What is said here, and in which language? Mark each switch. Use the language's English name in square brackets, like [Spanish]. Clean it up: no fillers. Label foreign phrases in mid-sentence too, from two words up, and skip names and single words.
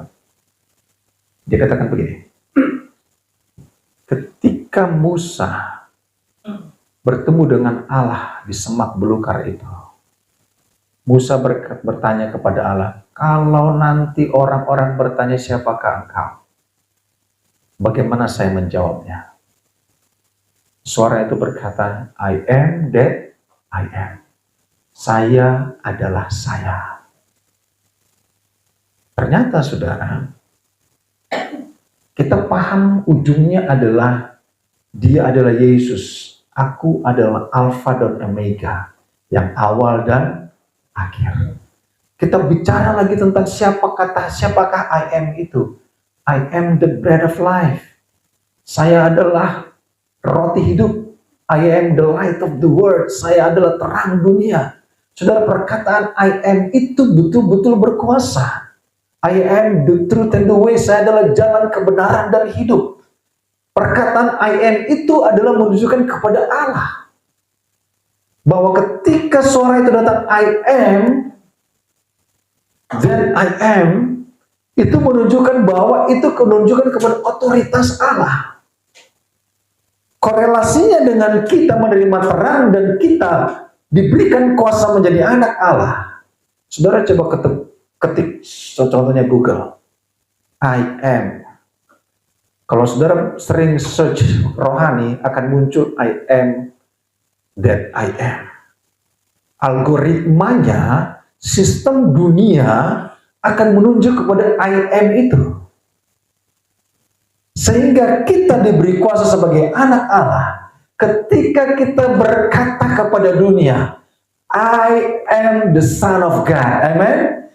[Indonesian] Dia katakan begini, ketika Musa bertemu dengan Allah di semak belukar itu, Musa bertanya kepada Allah, kalau nanti orang-orang bertanya siapakah engkau, bagaimana saya menjawabnya? Suara itu berkata, [English] I am that I am. [Indonesian] Saya adalah saya. Ternyata saudara, kita paham ujungnya adalah dia adalah Yesus. Aku adalah Alfa dan Omega, yang awal dan akhir. Kita bicara lagi tentang siapakah [English] I am [Indonesian] itu. [English] I am the bread of life. [Indonesian] Saya adalah roti hidup. [English] I am the light of the world. [Indonesian] Saya adalah terang dunia. Saudara, perkataan [English] I am [Indonesian] itu betul-betul berkuasa. [English] I am the truth and the way. [Indonesian] Saya adalah jalan kebenaran dan hidup. Perkataan [English] I am [Indonesian] itu adalah menunjukkan kepada Allah bahwa ketika suara itu datang, [English] I am, then I am, [Indonesian] itu menunjukkan bahwa itu menunjukkan kepada otoritas Allah. Korelasinya dengan kita menerima terang dan kita diberikan kuasa menjadi anak Allah. Saudara coba ketik contohnya Google, [English] I am. [Indonesian] Kalau saudara sering search rohani, akan muncul [English] I am that I am. [Indonesian] Algoritmanya, sistem dunia akan menunjuk kepada [English] I am [Indonesian] itu. Sehingga kita diberi kuasa sebagai anak Allah. Ketika kita berkata kepada dunia, [English] I am the Son of God. [Indonesian] Amen.